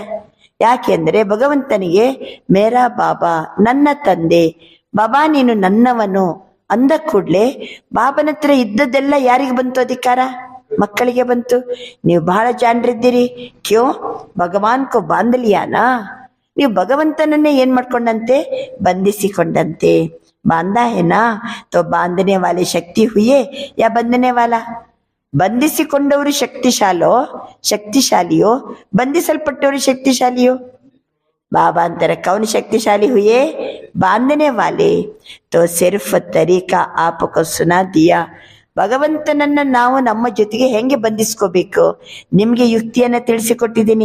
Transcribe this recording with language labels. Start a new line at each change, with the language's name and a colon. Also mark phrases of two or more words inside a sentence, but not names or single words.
Kannada: ಯಾಕೆಂದ್ರೆ ಭಗವಂತನಿಗೆ
Hindi: मेरा बाबा
Kannada: ನನ್ನ ತಂದೆ, ಬಾಬಾ ನೀನು ನನ್ನವನು ಅಂದ ಕೂಡ್ಲೆ ಬಾಬನ ಹತ್ರ ಇದ್ದದ್ದೆಲ್ಲ ಯಾರಿಗೆ ಬಂತು ಅಧಿಕಾರ? ಮಕ್ಕಳಿಗೆ ಬಂತು. ನೀವು ಬಹಳ ಜಾಣರಿದ್ದೀರಿ.
Hindi: क्यों भगवान को बांध लिया ना?
Kannada: ನೀವು ಭಗವಂತನನ್ನೇ ಏನ್ ಮಾಡ್ಕೊಂಡಂತೆ? ಬಂಧಿಸಿಕೊಂಡಂತೆ.
Hindi: बांधा है ना? तो बांधने वाले शक्ति हुए या बंधने वाला?
Kannada: ಬಂಧಿಸಿಕೊಂಡವರು ಶಕ್ತಿಶಾಲಿಯೋ ಬಂಧಿಸಲ್ಪಟ್ಟವರು ಶಕ್ತಿಶಾಲಿಯೋ? ಬಾಬಾ ಅಂತಾರೆ
Hindi: कौन शक्तिशाली हुए? बांधने वाले. तो सिर्फ तरीका आपको सुना दिया.
Kannada: ಭಗವಂತನನ್ನ ನಾವು ನಮ್ಮ ಜೊತೆಗೆ ಹೆಂಗೆ ಬಂಧಿಸ್ಕೋಬೇಕು ನಿಮ್ಗೆ ಯುಕ್ತಿಯನ್ನ ತಿಳಿಸಿಕೊಟ್ಟಿದ್ದೀನಿ.